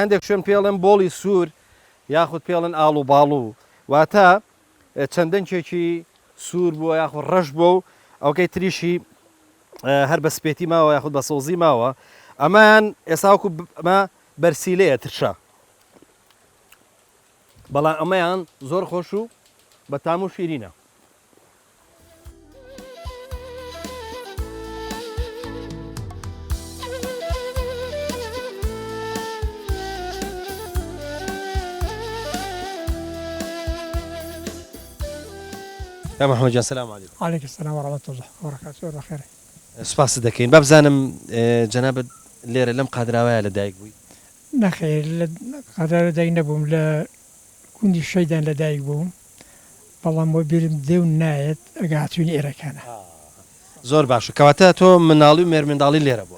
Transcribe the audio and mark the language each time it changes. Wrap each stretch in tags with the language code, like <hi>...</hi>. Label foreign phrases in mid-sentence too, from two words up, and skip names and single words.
<ckb>هەندێک شوێن پێڵێن بۆڵی سوور یاخود پێڵێن ئاڵ و باڵوو واتە چەندەنچێکی سوور بووە یاخود ڕەش بووە و ئەوکەی تریشی هەر بە سپێتی ماوە یاخود بە سۆزی ماوە ئەمان ئێساوەکو ئەمە بەرسیلەیە ترشە بەڵام ئەمەیان زۆر خۆش و بە تام و شیرینە يا محمد جان</ckb> <ar>السلام عليكم. وعليكم السلام ورحمة الله وبركاته بخير.</ar> <ckb>سپاس دەکەین بابزانم جەنابەت لێرە لەم قادراوایە لە دایک بووی نەخێر قادر لەدایک نەبووم لە کوندی شەیدان لەدایک بووم بەڵام بۆ بیرم دێو نایەت ئەگە هاتوونی ئێرەکانە زۆر باشە کەواتە تۆ مناڵی و مێرمنداڵی لێرە بووە</ckb>